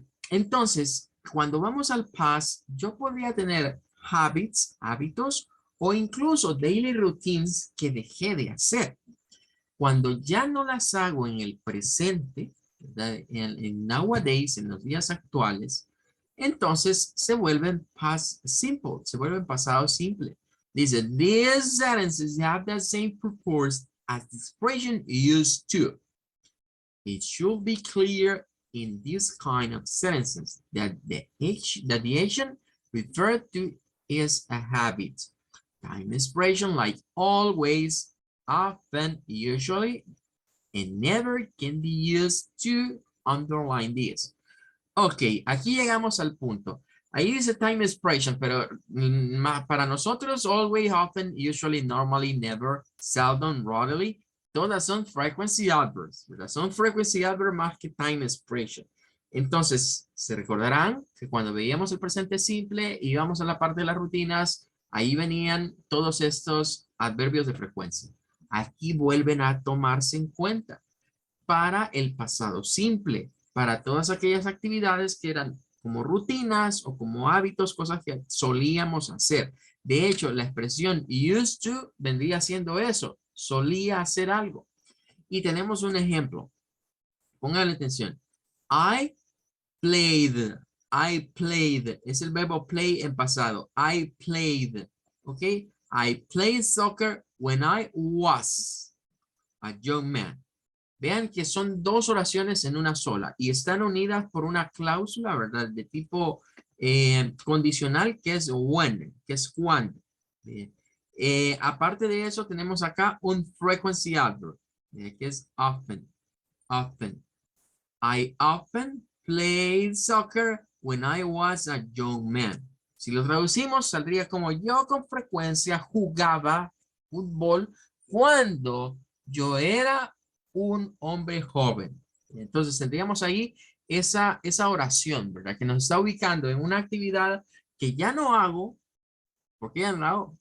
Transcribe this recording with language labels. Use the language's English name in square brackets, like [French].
[Spanish] Entonces, cuando vamos al past, yo podría tener habits, hábitos, o incluso [English] daily routines [Spanish] que dejé de hacer. Cuando ya no las hago en el presente, en nowadays, en los días actuales, entonces se vuelven past simple, se vuelven pasado simple. Dice, [English] these sentences have the same purpose as the expression used to. It should be clear in this kind of sentences that the action referred to is a habit. Time expression like always, often, usually, and never can be used to underline this. [Spanish] Ok, aquí llegamos al punto. Ahí dice time expression, pero para nosotros, [English] always, often, usually, normally, never, seldom, rarely, [Spanish] todas son frequency adverbs, ¿verdad? Son frequency adverbs más que time expression. Entonces, se recordarán que cuando veíamos el presente simple, íbamos a la parte de las rutinas, ahí venían todos estos adverbios de frecuencia. Aquí vuelven a tomarse en cuenta para el pasado simple, para todas aquellas actividades que eran como rutinas o como hábitos, cosas que solíamos hacer. De hecho, la expresión used to vendría siendo eso, solía hacer algo. Y tenemos un ejemplo. Pónganle atención. [English] I played, [Spanish] es el verbo play en pasado. [English] I played, ¿ok? I played soccer when I was a young man. [Spanish] Vean que son dos oraciones en una sola y están unidas por una cláusula, ¿verdad? De tipo condicional que es [English] when, [Spanish] que es cuando. Aparte de eso, tenemos acá un frequency adverb, que es often. Often. [English] I often played soccer when I was a young man. [Spanish] Si lo traducimos, saldría como yo con frecuencia jugaba fútbol cuando yo era un hombre joven. Entonces tendríamos ahí esa oración, ¿verdad? Que nos está ubicando en una actividad que ya no hago. ¿Por qué ya no la hago?